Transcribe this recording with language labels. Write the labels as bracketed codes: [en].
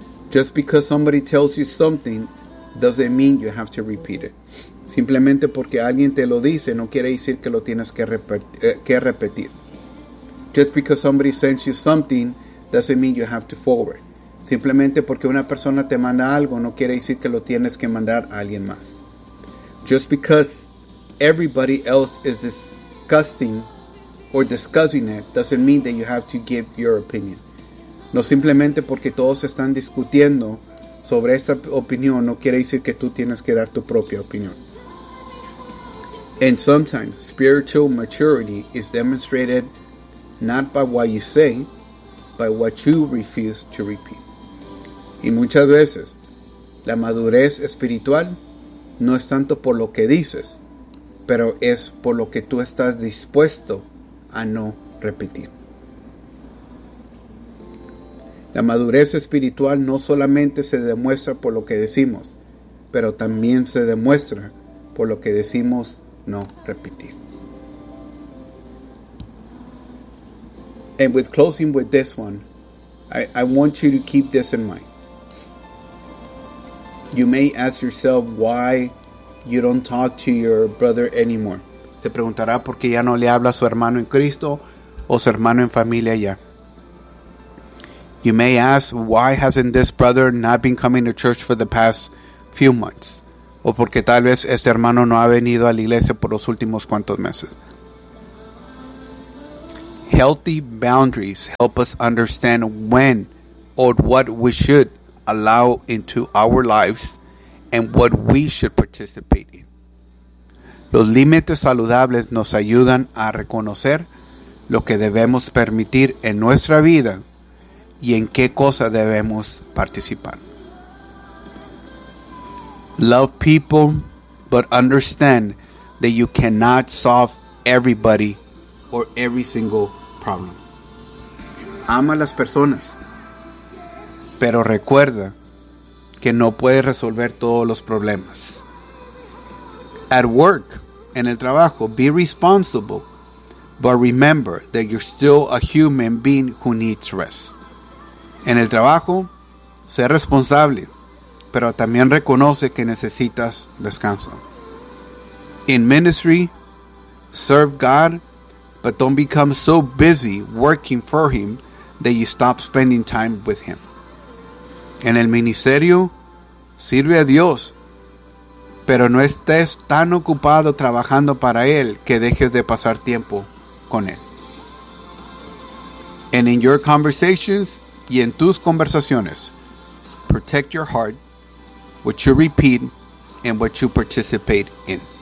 [en] Just because somebody tells you something doesn't mean you have to repeat it. [es] Simplemente porque alguien te lo dice no quiere decir que lo tienes que repetir. [en] Just because somebody sends you something doesn't mean you have to forward. [es] Simplemente porque una persona te manda algo no quiere decir que lo tienes que mandar a alguien más. [en] Just because everybody else is discussing it doesn't mean that you have to give your opinion. [es] No simplemente porque todos están discutiendo sobre esta opinión no quiere decir que tú tienes que dar tu propia opinión. [en] And sometimes spiritual maturity is demonstrated not by what you say, by what you refuse to repeat. [es] Y muchas veces, la madurez espiritual no es tanto por lo que dices, pero es por lo que tú estás dispuesto a no repetir. La madurez espiritual no solamente se demuestra por lo que decimos, pero también se demuestra por lo que decimos no repetir. [en] And with closing with this one, I want you to keep this in mind. You may ask yourself why you don't talk to your brother anymore. [es] Se preguntará por qué ya no le habla a su hermano en Cristo o su hermano en familia ya. [en] You may ask why hasn't this brother not been coming to church for the past few months [es] o porque tal vez este hermano no ha venido a la iglesia por los últimos cuantos meses. [en] Healthy boundaries help us understand when or what we should allow into our lives and what we should participate in. [es] Los límites saludables nos ayudan a reconocer lo que debemos permitir en nuestra vida y en qué cosa debemos participar. [en] Love people, but understand that you cannot solve everybody or every single problem. [es] Ama a las personas, pero recuerda que no puedes resolver todos los problemas. [en] At work, [es] en el trabajo, [en] be responsible, but remember that you're still a human being who needs rest. [es] En el trabajo, sé responsable, pero también reconoce que necesitas descanso. [en] In ministry, serve God, but don't become so busy working for Him that you stop spending time with Him. [es] En el ministerio, sirve a Dios, pero no estés tan ocupado trabajando para Él que dejes de pasar tiempo con Él. [en] And in your conversations, [es] y en tus conversaciones, [en] protect your heart, what you repeat, and what you participate in.